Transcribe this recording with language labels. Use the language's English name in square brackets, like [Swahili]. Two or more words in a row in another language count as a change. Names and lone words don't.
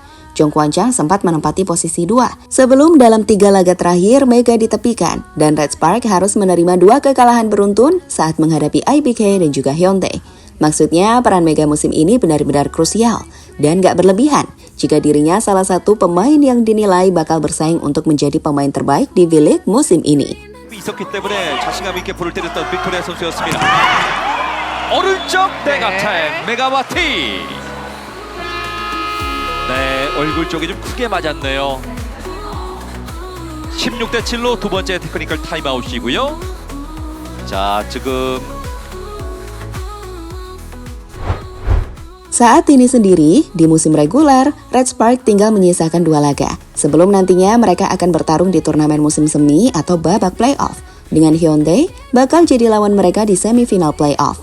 [Indonesian] Jong Kwan-chang sempat menempati posisi 2. Sebelum dalam 3 laga terakhir, Mega ditepikan, dan Red Spark harus menerima 2 kekalahan beruntun saat menghadapi IBK dan juga Hyundai. Maksudnya, peran Mega musim ini benar-benar krusial, dan gak berlebihan jika dirinya salah satu pemain yang dinilai bakal bersaing untuk menjadi pemain terbaik di V-League musim ini. [Korean] 네, 얼굴 쪽이 좀 크게 맞았네요. 16대7로 두 번째 테크니컬 타임아웃이고요. 자, 지금 [Indonesian] Saat ini sendiri, di musim reguler, Red Spark tinggal menyisakan 2 laga. Sebelum nantinya mereka akan bertarung di turnamen musim semi atau babak playoff. Dengan Hyundai, bakal jadi lawan mereka di semifinal playoff.